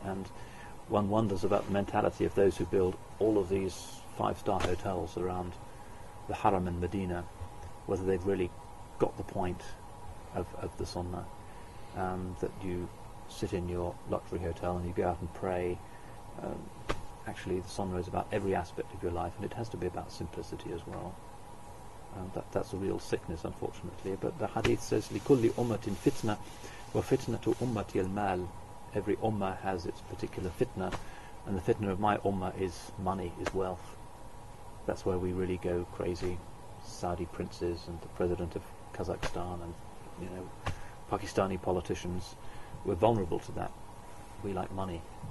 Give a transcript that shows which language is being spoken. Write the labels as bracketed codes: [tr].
[en] And one wonders about the mentality of those who build all of these 5-star hotels around the Haram in Medina, whether they've really got the point of the sunnah, that you sit in your luxury hotel and you go out and pray. Actually, the sunnah is about every aspect of your life, and it has to be about simplicity as well. That's a real sickness, unfortunately. But the hadith says, [ar] لِكُلِّ أُمَّةٍ فِتْنَةٍ وَفِتْنَةُ أُمَّتِي الْمَالِ. [en] Every ummah has its particular fitna, and the fitna of my ummah is money, is wealth. That's where we really go crazy. Saudi princes and the president of Kazakhstan and Pakistani politicians, we're vulnerable to that. We like money.